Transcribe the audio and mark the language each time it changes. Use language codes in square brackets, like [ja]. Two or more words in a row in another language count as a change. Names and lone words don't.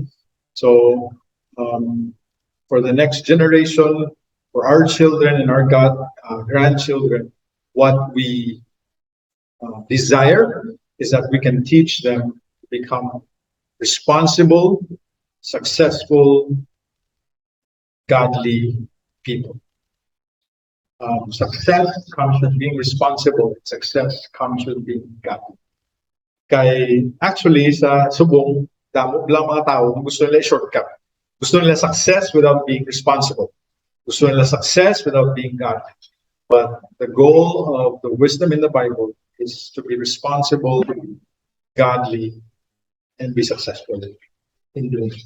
[en] So, for the next generation, for our children and our grandchildren, what we desire is that we can teach them to become responsible, successful, godly people. Success comes with being responsible. Success comes with being godly. [hil] Kay actually sa subong, damo lang mga tao gusto nila shortcut. Gusto nila [en] success without being responsible. [hil] Gusto nila [en] success without being godly. But the goal of the wisdom in the Bible is to be responsible, godly, and be successful in doing it.